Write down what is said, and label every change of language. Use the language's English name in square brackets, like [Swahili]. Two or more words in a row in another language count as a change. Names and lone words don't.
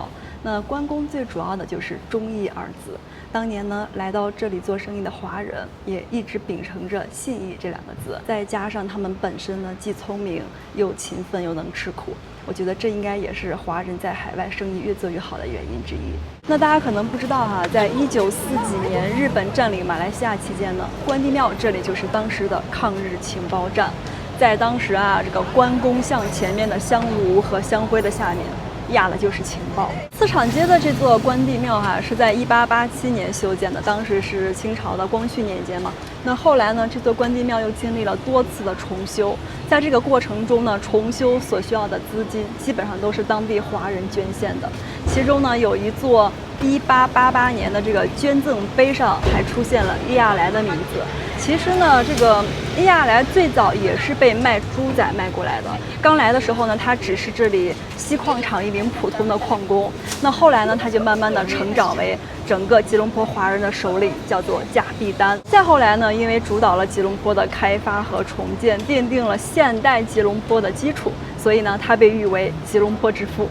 [Chinese] 那關公最主要的就是忠義二字。當年呢，來到這裡做生意的華人也一直秉承着信義這2個字，再加上他們本身呢既聰明又勤奮又能吃苦，我覺得這應該也是華人在海外生意越做越好的原因之一。那大家可能不知道在1940幾年日本佔領馬來西亞期間呢，關帝廟這裡就是當時的抗日情報站。在當時這個關公像前面的香爐和香灰的下面， 壓的就是情報。磁場街的这座关帝廟是在1887年修建的，当时是清朝的光緒年间嘛。那后来呢，这座关帝廟又经历了多次的重修，在这个过程中呢，重修所需要的资金基本上都是当地华人捐献的。其中呢，有一座1888年的这个捐赠碑上还出现了利亚莱的名字。其實呢，這個利亞萊最早也是被賣豬仔賣過來的。剛來的時候呢，他只是這裡錫礦廠一名普通的礦工。那後來呢，他就慢慢的成長為整個吉隆坡華人的首領，叫做賈必丹。再後來呢，因為主導了吉隆坡的開發和重建，奠定了現代吉隆坡的基礎，所以呢，他被譽為吉隆坡之父。